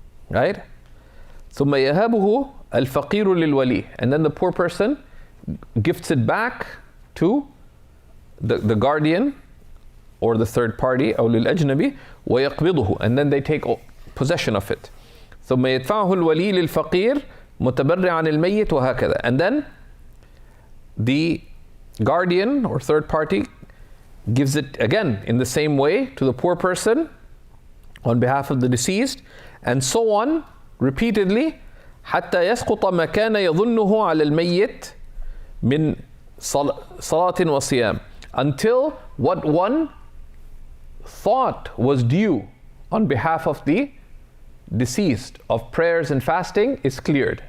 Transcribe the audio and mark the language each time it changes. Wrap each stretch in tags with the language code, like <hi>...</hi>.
<en>Right?</en> <ar>ثم يهبه الفقير للولي.</ar> <en>And then the poor person gifts it back to the guardian or the third party,</en> <ar>أو للأجنبي, ويقبضه.</ar> <en>And then they take possession of it.</en> <ar>ثم يدفعه الولي للفقير متبرع عن الميت وهكذا.</ar> <en>And then the guardian or third party gives it again in the same way to the poor person on behalf of the deceased, and so on repeatedly,</en> <ar>حتى يسقط ما كان يظنه على الميت من صلاة وصيام,</ar> <en>until what one thought was due on behalf of the deceased of prayers and fasting is cleared.</en>